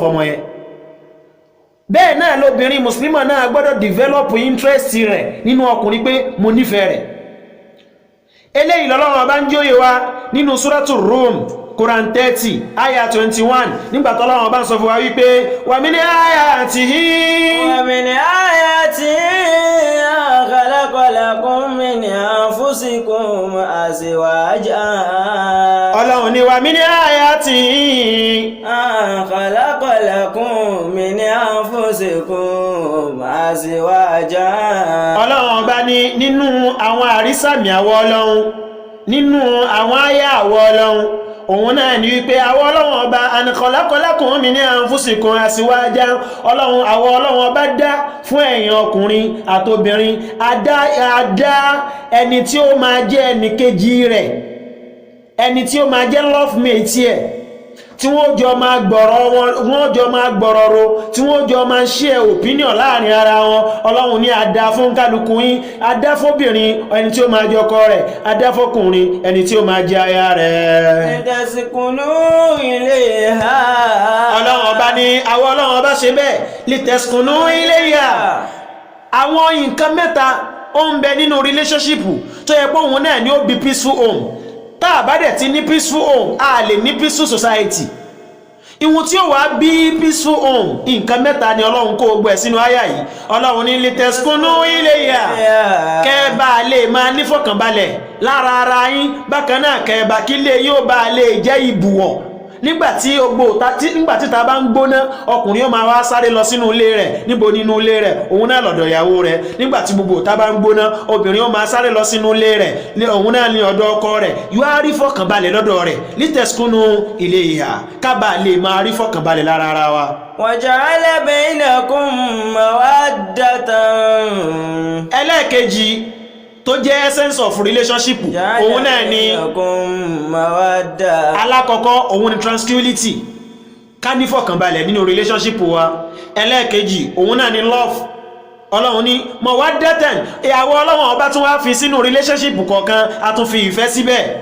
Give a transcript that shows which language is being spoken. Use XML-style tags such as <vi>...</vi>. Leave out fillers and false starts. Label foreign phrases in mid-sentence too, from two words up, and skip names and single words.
<yo>ọmọ yẹn bẹ́ẹ̀ náà lóbìnrin mùsùlùmí náà gbọ́dọ̀</yo> <en>develop interest</en> <yo>rẹ̀ nínú ọkùnrin pé mo nífẹ̀ẹ́ rẹ̀ eléyìí lọ́lọ́run ọba ń jóyè wa nínú súrátù Rum Quran 30 aya 21 nígbàtí Ọlọ́run ọba ń sọ fún wa wípé</yo> <ar>وَمِنْ آيَاتِهِ خَلَقَ لَكُم مِّنْ أَنفُسِكُمْ أَزْوَاجًا</ar> <yo>Ọlọ́run ní</yo> <ar>وَمِنْ آيَاتِهِ خَلَقَ لَكُم مِّنْ أَنفُسِكُمْ أَزْوَاجًا</ar> <yo>Ọlọ́run ọba ní nínú àwọn àrísàmì àwọ Ọlọ́run nínú àwọn àyà àwọ Ọlọ́run òun náà ní wípé àwọn ọlọ́run ọba</yo> <ar>أَنْ خَلَقَ لَكُم مِّنْ أَنفُسِكُمْ أَزْوَاجًا</ar> <yo>ọlọ́run àwọn ọlọ́run ọba dá fún ẹ̀yin ọkùnrin àtobìnrin adá ẹni tí ó máa jẹ́ ẹnì kejì rẹ̀ ẹni tí ó máa jẹ́</yo> <en>love mate</en> <yo>ẹ̀ tí wọ́n jọ máa gbọ́rọ̀ ro tí wọ́n jọ máa</yo> <en>share opinion</en> <yo>láàrin ara wọn ọlọ́run ní adá fún kálukú yín adá fóbìnrin ẹni tí ó máa jẹ́ ọkọ rẹ̀ adá fọ́kùnrin ẹni tí ó máa jẹ́ aya rẹ̀.</yo> <ar>لِّتَسْكُنُوا إِلَيْهَا.</ar> <yo>ọlọ́run ọba ní àwọn ọlọ́run ọba ṣe bẹ́ẹ̀</yo> <ar>لِّتَسْكُنُوا إِلَيْهَا.</ar> <yo>àwọn nǹkan mẹ́ta ó ń bẹ nínú relationship tó yẹ pé òun náà ni ó bí</yo> <en>peaceful home</en> <yo>tá a bá dẹ̀ ti ní</yo> <en>peaceful home</en> <yo>a lè ní</yo> <en>peaceful society.</en> <yo>ìwọ̀n tí ó wá bí</yo> <en>peaceful home</en> <yo>nǹkan mẹ́ta ni ọlọ́run kó gbẹ̀ sínú àyà yìí ọlọ́run ní</yo> <ar>لِّتَسْكُنُوا إِلَيْهَا</ar> <yo>kẹ́ẹ̀bà lè máa nífọ̀kànbalẹ̀ lára ara yín bákan náà kẹ́ẹ̀bà kí lè yóò bá lè jẹ́ ìbùwọ̀ nígbàtí ta bá ń gbóná ọkùnrin ó máa wá sáré lọ sínú ilé rẹ̀ níbo nínú ilé rẹ̀ òun náà lọ́dọ̀ ìyàwó rẹ̀ nígbàtí gbogbo ta bá ń gbóná obìnrin ó máa sáré lọ sínú ilé rẹ̀ òun náà ní ọ̀dọ̀ ọkọ rẹ̀ yóò rí fọkànbalẹ̀ lọ́dọ̀ rẹ̀</yo> <ar>لِّتَسْكُنُوا إِلَيْهَا</ar> <yo>kábà lè máa rí fọkànbalẹ̀ lára ara wa.</yo> <ar>وَجَعَلَ بَيْنَكُم مَّوَدَّةً.</ar> <yo>ẹlẹ́ẹ̀kejì tó jẹ́</yo> <en>essence of relationship</en> <yo>òun náà ni alákọ̀ọ́kọ́ òun ni tranquility ká ní fọ̀kànbalẹ̀ nínú relationship wa ẹlẹ́ẹ̀kejì òun náà ni love ọlọ́run ní mawaddatan ìyàwó ọlọ́run ọba tún wá fi sínú relationship kọ̀ọ̀kan a tún fi ìfẹ́ síbẹ̀</yo>